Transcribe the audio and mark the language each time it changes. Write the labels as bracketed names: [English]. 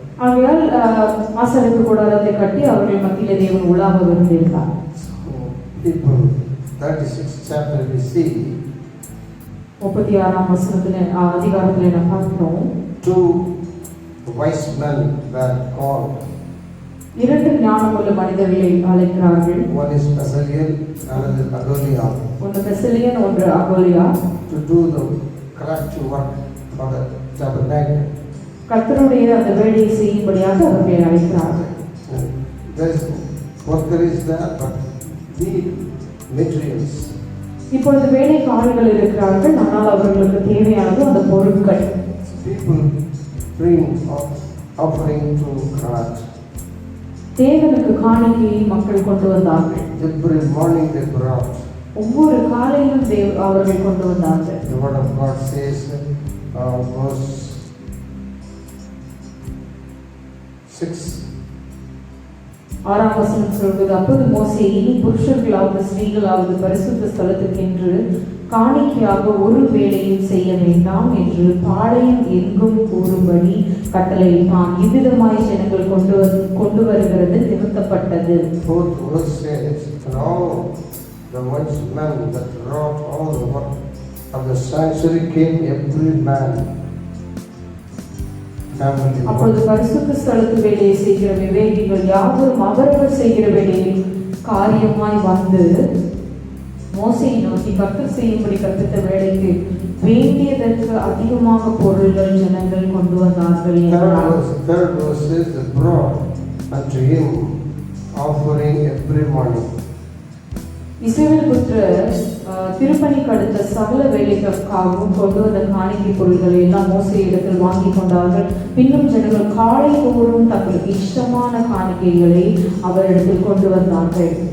[Tamil] ஆகையால் ஆசரிப்பு கூடாரத்தை கட்டி அவர்கள் மத்தியிலே தேவன் உலாவ விரும்பியிருந்தார். [English] So people 36th chapter we see [Tamil] 36ஆம் வசனத்திலே அதிகாரத்திலே நாம் பார்க்கிறோம், [English] two wise men were called. [Tamil] இரண்டு ஞானமுள்ள மனிதர்களை அழைக்கிறார்கள். [English] One is Bezalel, another is Aholiab. [Tamil] ஒன்று பெசலியன், ஒன்று அகோலியா. [English] To do the craft work for the tabernacle. [Tamil] கர்த்தருடைய அந்த வேலையை செய்யும்படியாக அவர்களை அழைக்கிறார்கள். [English] There is worker is there, but need materials. [Tamil] இப்பொழுது வேலைக்காரர்கள் இருக்கிறார்கள், ஆனால் அவர்களுக்கு தேவையானது அந்த பொருட்கள். [English] People bring offering to God. [Tamil] தேவனுக்கு காணிக்கையை மக்கள் கொண்டு வந்தார்கள். [English] Every morning they brought. [Tamil] ஒவ்வொரு காலையிலும் அவர்கள் கொண்டு வந்தார்கள். [English] The word of God says, verse 6. [Tamil] 6ஆம் வசனம் சொல்வது, அப்போது மோசே, இனி புருஷர்களாவது ஸ்திரீகளாவது பரிசுத்த ஸ்தலத்துக்கு என்று காணிக்கையாக ஒரு வேலையும் செய்ய வேண்டாம் என்று பாளையம் எங்கும் கூறும்படி கட்டளையிட்டான். இவ்விதமாய் ஜனங்கள் கொண்டு வருகிறது நிறுத்தப்பட்டது. [English] Fourth verse says, and all the wise men that wrought all the work of the sanctuary came, every man family. [Tamil] அப்பொழுது பரிசுத்த ஸ்தலத்து வேலையை செய்கிற விவேகிகள் யாவரும் அவரவர் செய்கிற வேலையில் காரியமாய் வந்து மோசேயை நோக்கி, கர்த்தர் செய்யும்படி கற்பித்த வேலைக்கு வேண்டியதற்கு அதிகமாக பொருள்கள் ஜனங்கள் கொண்டு வந்தார்கள் என்றார். [English] Third verse says, they brought unto him offering every morning. [Tamil] இஸ்ரவேல் புத்திரர் திருப்பணிக்கு அடுத்த சகல வேலைகளுக்காகவும் கொண்டு வந்த காணிக்கை பொருள்களை எல்லாம் மோசேயிடத்தில் வாங்கி கொண்டார்கள். பின்னும் ஜனங்கள் காலை தோறும் தங்களுக்கு இஷ்டமான காணிக்கைகளை அவரிடத்தில் கொண்டு வந்தார்கள்.